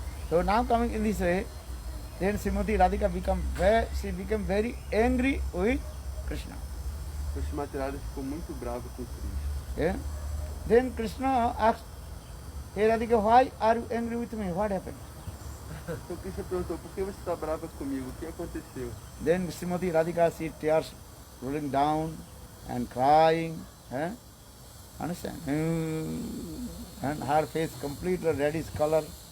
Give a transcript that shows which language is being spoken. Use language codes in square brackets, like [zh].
[en] So now coming in this way, then Srimati Radhika became very angry with Krishna. [pt] Então, Shrimati Radhika ficou muito brava com Krishna. [en] Then Krishna asked, "Hey Radhika, why are you angry with me? What happened?" [pt] Então Krishna perguntou, por que você está brava comigo? O que aconteceu? [en] Then Srimati Radhika, she tears rolling down and crying. Understand? And her face completely reddish color.